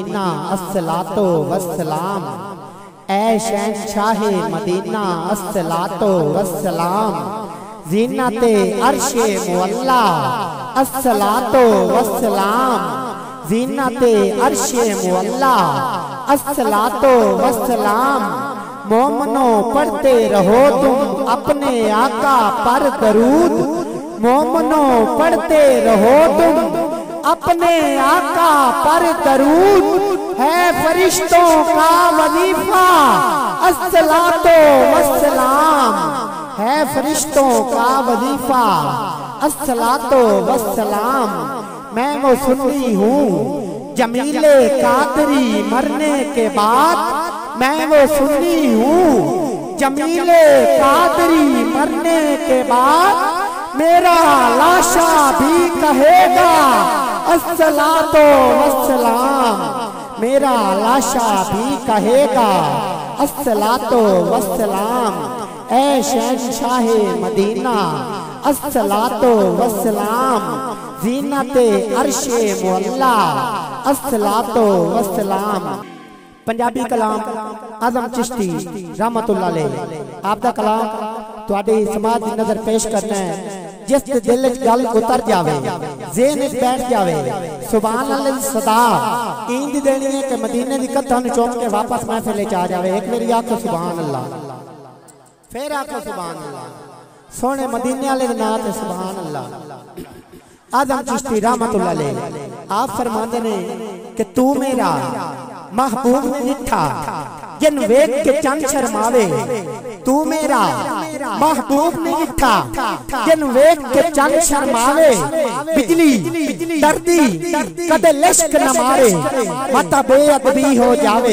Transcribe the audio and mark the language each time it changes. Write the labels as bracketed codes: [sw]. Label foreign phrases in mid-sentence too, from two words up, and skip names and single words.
[ur] मदीना [ar] الصلاة والسلام. [ur] اے شہنشاہِ مدینہ [ar] الصلاة والسلام. [ur] زینتِ عرشِ معلیٰ [ar] الصلاة والسلام. [ur] زینتِ عرشِ معلیٰ [ar] الصلاة والسلام. [ur] مومنو پڑھتے رہو تم اپنے آقا پر درود. مومنو پڑھتے رہو تم اپنے آقا پر درود. ہے فرشتوں کا وظیفہ [ar] الصلاة والسلام. [ur] ہے فرشتوں کا وظیفہ [ar] الصلاة والسلام. [ur] میں وہ سنی ہوں جمیلِ قادری مرنے کے بعد. میں وہ سنی ہوں جمیلِ قادری مرنے کے بعد. میرا لاشہ بھی کہے گا [ar] الصلاة والسلام. [ur] میرا لاشہ بھی کہے گا [ar] الصلاة والسلام. [ur] اے شہنشاہِ مدینہ [ar] الصلاة والسلام. [ur] زینتِ عرشِ معلیٰ [ar] الصلاة والسلام. [pa] ਪੰਜਾਬੀ ਕਲਾਮ ਆਜ਼ਮ ਚਿਸ਼ਤੀ [ar] رحمة الله عليه [pa] ਆਪ ਦਾ ਕਲਾਮ ਤੁਹਾਡੇ ਸਮਾਜ ਦੀ ਨਜ਼ਰ ਪੇਸ਼ ਕਰਨਾ ਹੈ। ਜਿਸ ਦਿਲ ਚ ਗੱਲ ਉਤਰ ਜਾਵੇ ਜ਼ਹਨ ਚ ਬੈਠ ਜਾਵੇ [ar] سبحان الله [pa] ਸਦਾ ਇੰਜ ਦੇਣੀ ਹੈ ਕਿ ਮਦੀਨੇ ਦੀ ਕਥਾ ਨੂੰ ਚੁੱਕ ਕੇ ਵਾਪਸ ਮਹਿਫ਼ਲ ਚ ਆ ਜਾਵੇ। ਇੱਕ ਮੇਰੀ ਆਖੋ [ar] سبحان الله, [pa] ਫਿਰ ਆਖੋ [ar] سبحان الله. [pa] ਸੋਹਣੇ ਮਦੀਨੇ ਵਾਲੇ ਨਾਮ ਤੇ [ar] سبحان الله. [pa] ਆਜ਼ਮ ਚਿਸ਼ਤੀ [ar] رحمة الله عليه [pa] ਆਪ ਫ਼ਰਮਾਂਦੇ ਨੇ ਕਿ ਤੂੰ ਮੇਰਾ ਮਹਿਬੂਬ ਨਿੱਠਾ ਜਿਨ ਵੇਖ ਕੇ ਚੰਦ ਸ਼ਰਮਾਵੇ। ਤੂੰ ਮੇਰਾ ਮਹਿਬੂਬ ਨਿੱਠਾ ਜਿਨ ਵੇਖ ਕੇ ਚੰਦ ਸ਼ਰਮਾਵੇ। ਬਿਜਲੀ ਡਰਦੀ ਕਦੇ ਲਿਸ਼ਕ ਨਾ ਮਾਰੇ ਮਤਾ ਬੇਅਦਬੀ ਹੋ ਜਾਵੇ।